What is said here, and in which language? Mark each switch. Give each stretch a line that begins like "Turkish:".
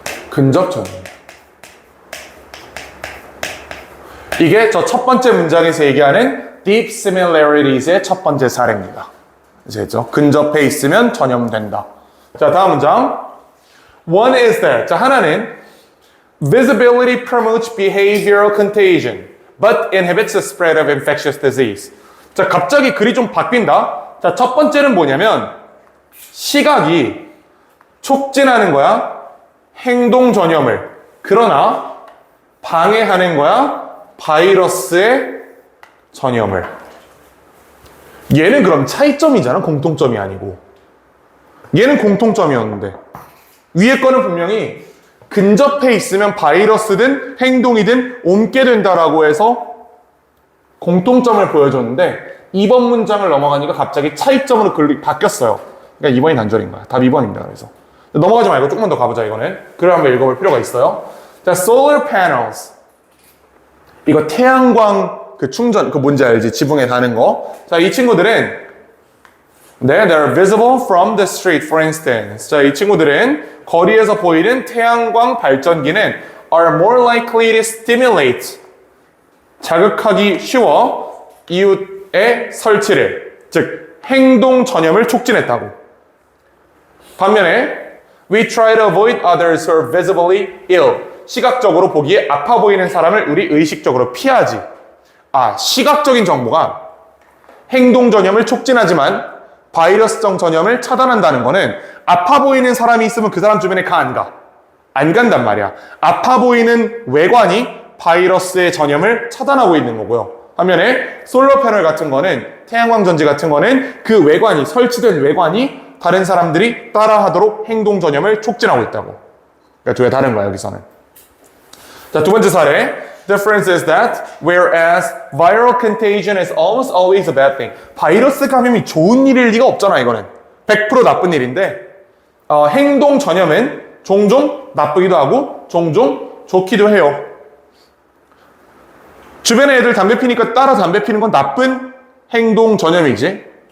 Korean: 근접 전염. 이게 저 첫 번째 문장에서 얘기하는 deep similarities 의 첫 번째 사례입니다. 이제죠. 근접해 있으면 전염된다. 자, 다음 문장.
English: One is that.
Korean: 자, 하나는
English: visibility promotes behavioral contagion, but inhibits the spread of infectious disease.
Korean: 자, 갑자기 글이 좀 바뀐다. 자, 첫 번째는 뭐냐면 시각이 촉진하는 거야. 행동 전염을. 그러나 방해하는 거야. 바이러스의 전염을. 얘는 그럼 차이점이잖아. 공통점이 아니고. 얘는 공통점이었는데 위에 거는 분명히 근접해 있으면 바이러스든 행동이든 옮게 된다라고 해서 공통점을 보여줬는데 2번 문장을 넘어가니까 갑자기 차이점으로 글이 바뀌었어요. 그러니까 2번이 단절인 거야. 답 2번입니다. 그래서 넘어가지 말고 조금만 더 가보자. 이거는 글을 한번 읽어볼 필요가 있어요.
English: 자, solar panels.
Korean: 이거 태양광 그 충전, 그 뭔지 알지? 지붕에 다는 거. 자, 이 친구들은
English: they're visible from the street, for instance.
Korean: 자, 이 친구들은 거리에서 보이는 태양광 발전기는
English: are more likely to stimulate.
Korean: 자극하기 쉬워 이웃의 설치를, 즉 행동 전염을 촉진했다고. 반면에
English: we try to avoid others who are visibly ill.
Korean: 시각적으로 보기에 아파 보이는 사람을 우리 의식적으로 피하지. 아, 시각적인 정보가 행동 전염을 촉진하지만 바이러스성 전염을 차단한다는 거는 아파 보이는 사람이 있으면 그 사람 주변에 가, 안 가? 안 간단 말이야. 아파 보이는 외관이 바이러스의 전염을 차단하고 있는 거고요. 반면에 솔로 패널 같은 거는, 태양광 전지 같은 거는 그 외관이, 설치된 외관이 다른 사람들이 따라하도록 행동 전염을 촉진하고 있다고. 그러니까 두 개 다른 거야, 여기서는. 자, 두 번째 사례.
English: Difference is that whereas viral contagion is almost always a bad thing.
Korean: 바이러스 감염이 좋은 일일 리가 없잖아, 이거는. 100% 나쁜 일인데 행동 전염은 종종 나쁘기도 하고 종종 좋기도 해요. 주변에 애들 담배 피니까 따라 담배 피는 건 나쁜 행동 전염이지.